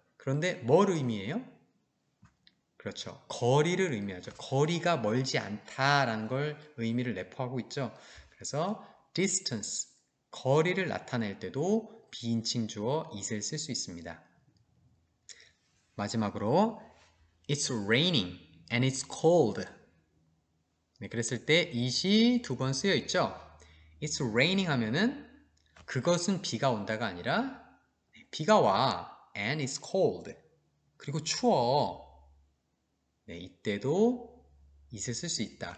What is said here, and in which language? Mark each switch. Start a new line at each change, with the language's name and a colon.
Korean: 그런데 뭘 의미해요? 그렇죠. 거리를 의미하죠. 거리가 멀지 않다라는 걸 의미를 내포하고 있죠. 그래서 distance, 거리를 나타낼 때도 비인칭 주어 it을 쓸 수 있습니다. 마지막으로
English: It's raining and it's cold.
Korean: 네, 그랬을 때 it이 두 번 쓰여 있죠.
English: It's raining
Korean: 하면은 그것은 비가 온다가 아니라 비가 와
English: and it's cold.
Korean: 그리고 추워. 네, 이때도 it을 쓸 수 있다.